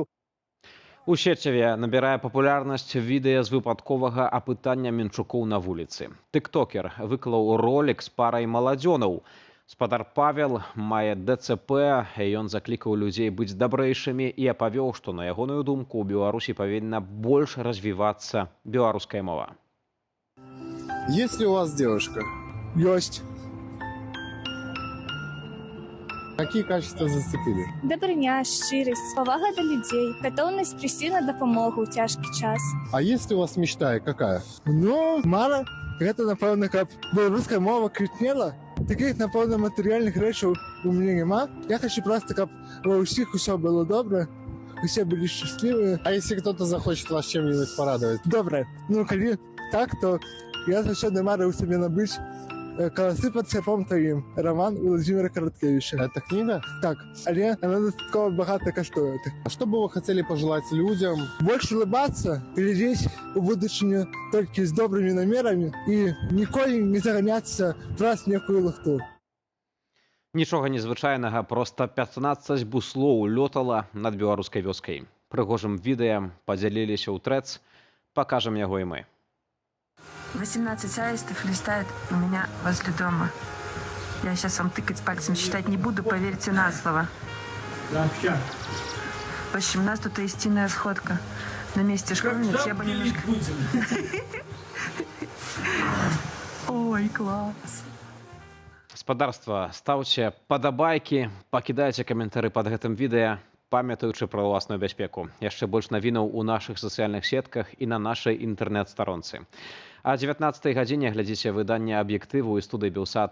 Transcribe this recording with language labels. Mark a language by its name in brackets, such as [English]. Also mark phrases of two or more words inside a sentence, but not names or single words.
[Belarusian] У сеціве набірае папулярнасць відэа з выпадковага апытання менчукоў на вуліцы. Тыктокер выклаў ролік з парай маладзёнаў. Спадар Павел мае ДЦП, і ён заклікаў людзей быць дабрэйшымі і апавёў, што, на ягоную думку, у Беларусі павінна больш развівацца беларуская мова. [Russian] Есть ли у вас девушка? Есть. Какие качества зацепили? [Belarusian] Дабрыня, шчырасць, павага да людзей, гатоўнасць прыйсці на дапамогу ў цяжкі час. [Russian] А есть ли у вас мечта и какая? Ну, мало. [Belarusian] Гэта, напэўна, каб беларуская мова квітнела. Таких, напэўна, матэрыяльных рэчаў у мяне няма. Я хочу просто, каб ва ўсіх усё было добра, усе былі шчаслівыя. [Russian] А если кто-то захочет вас чем-нибудь порадовать? [Belarusian] Добра. Ну, калі так, то я заўсёды марыў сабе набыць «Каласы пад сярпом тваім», [Russian] роман Владимира Короткевича. Это книга? [Belarusian] Так, але яна дастаткова багата каштуе. [Russian] А что бы вы хотели пожелать людям? Больше улыбаться, глядеть [Belarusian] у будучыню толькі з добрымі намерамі і ніколі не заганяцца праз некую лухту. Нічога незвычайнага, проста 15 буслоў лётала над беларускай вёскай. Прыгожым відэа падзяліліся ў трэц, пакажам яго і мы. [Russian] 18 аистов листает у меня возле дома. Я сейчас вам тыкать пальцем считать не буду, поверьте на слово. В общем, у нас тут истинная сходка. На месте школьниц я бы немножко... Ой, класс. [Belarusian] Спадарства, стаўце падабайкі, пакідайце каментары пад гэтым відэа, памятаючы пра ўласную бяспеку. Яшчэ больш навінаў у нашых сацыяльных сетках і на нашай інтэрнэт-старонцы. А 19 гадзіне глядзіце выданне «Аб'ектыву» і студыі «Белсат».